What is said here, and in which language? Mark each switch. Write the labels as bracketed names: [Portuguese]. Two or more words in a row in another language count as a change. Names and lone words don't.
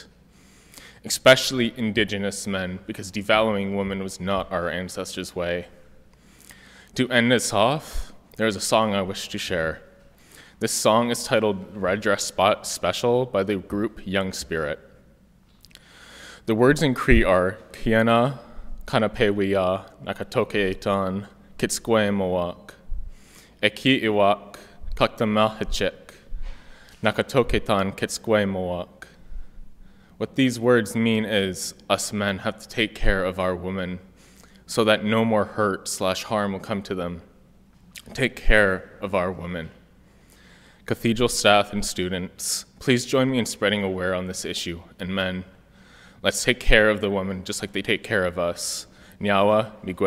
[English] Especially Indigenous men, because devaluing women was not our ancestors' way. To end this off, there is a song I wish to share. This song is titled Red Dress Spot Special by the group Young Spirit. The words in Cree are [Cree] Kiana, Kanapewiya, Nakatoke Etan, Kitskwe Mowak, Eki Iwak, Kaktamahachik, Nakatoke Tan Kitskwe Mowak. [English] What these words mean is us men have to take care of our women so that no more hurt/harm will come to them. Take care of our women. Cathedral staff and students, please join me in spreading awareness on this issue. And men, let's take care of the women just like they take care of us.